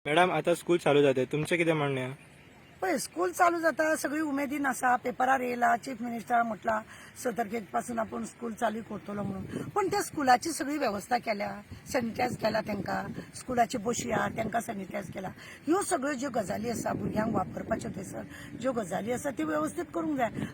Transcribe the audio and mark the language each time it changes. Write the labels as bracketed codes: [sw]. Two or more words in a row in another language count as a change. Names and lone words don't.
[mr] मॅडम आता स्कूल चालू जाते तुमचं किती म्हणणं आहे? [kok] पळय स्कूल चालू जाता सगळी उमेदीन आसा. पेपरार येयला [en] Chief Minister [kok] म्हटला 6 तारखेपासून आपण स्कूल चालू करतलो म्हणून. पण त्या स्कुलाची सगळी व्यवस्था केल्या, सॅनिटायज केला त्यांना, स्कुलाची बशी आहा त्यांना सॅनिटायज केला. ह्यो सगळ्यो ज्यो गजाली आसा भुरग्यांक वापरपाच्यो थंयसर ज्यो गजाली आसा त्यो व्यवस्थीत करूंक जाय.